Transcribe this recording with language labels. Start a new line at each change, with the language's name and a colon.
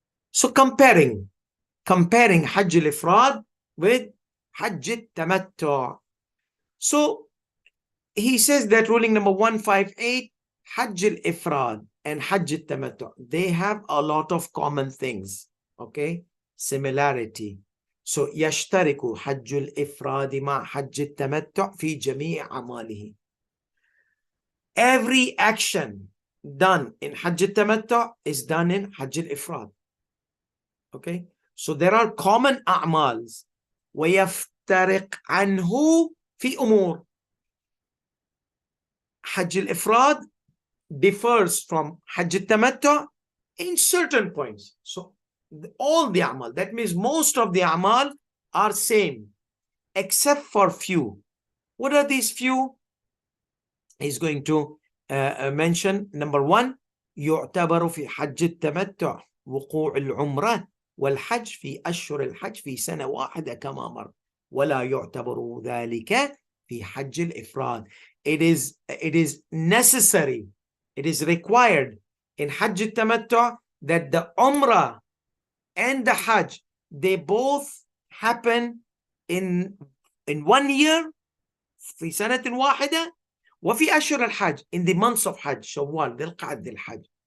English: So comparing Hajj al-Ifrad with Hajj al-Tamattu. So he says that ruling number 158, Hajj al-Ifrad and Hajj al-Tamattu, they have a lot of common things, okay, similarity.
Arabic: So يشترك حج الإفراد مع حج التمتع في جميع أعماله.
English: Every action done in Hajj al-Tamattu is done in Hajj al-Ifrad. Okay, so there are common أعمال
Arabic: ويفترق عنه في أمور.
English: Hajj al-Ifrad differs from Hajj al-Tamattu in certain points. So All the amal. That means most of the amal are same, except for few. What are these few? He's going to mention. Number one,
Arabic: يعتبر في حج التمتع وقوع العمرة والحج في أشهر الحج في سنة واحدة كما مر ولا يعتبر ذلك في حج الإفراد.
English: It is necessary, it is required in حج التمتع that the Umrah and the Hajj, they both happen in 1 year
Arabic: في سنة واحدة وفي أشهر الحج,
English: in the months of Hajj,
Arabic: شوال ذي القعدة ذي الحج.